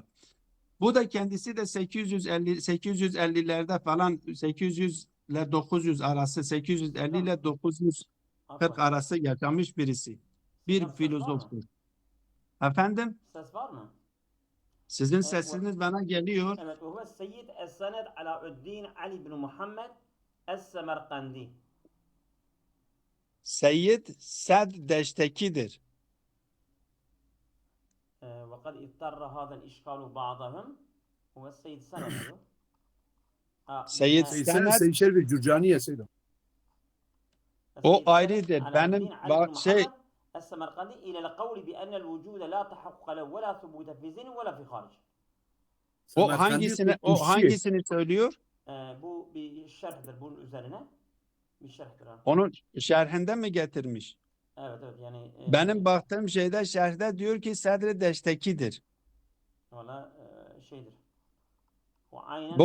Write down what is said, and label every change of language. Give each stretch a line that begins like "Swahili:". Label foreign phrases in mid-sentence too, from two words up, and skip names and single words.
Turkish: Bu da kendisi de 850'lerde falan 800 ile 900 arası 850 ile 940 arası yaşamış birisi. Bir Ses var mı? filozoftur. Efendim? Ses var mı? Sizin sesiniz bana geliyor. Evet.
Arabic: وهو السيد السند علاء Ali bin Muhammed Es-Semerkandi.
Turkish: Seyyid Sad Deşteki'dir.
Arabic: وقد اضطر هذا الإشكال بعضهم هو السيد سند diyor.
Turkish: Seyyid Seyyid Sened Şerif Cürcaniye Seyyid. o ayrıdır. Benim
Arabic: السمرقندي إلى القول بأن الوجود لا تحقق له ولا ثبوت في ذهن ولا في خارج.
Turkish: O hangisini söylüyor? Bu bir şerhdir bunun üzerine. Bir şerhtir. Onun şerhinde mi getirmiş? Evet yani. Benim baktığım şeyde şerhde diyor ki Sadr Deşteki'dir. Valla şeydir. Aynen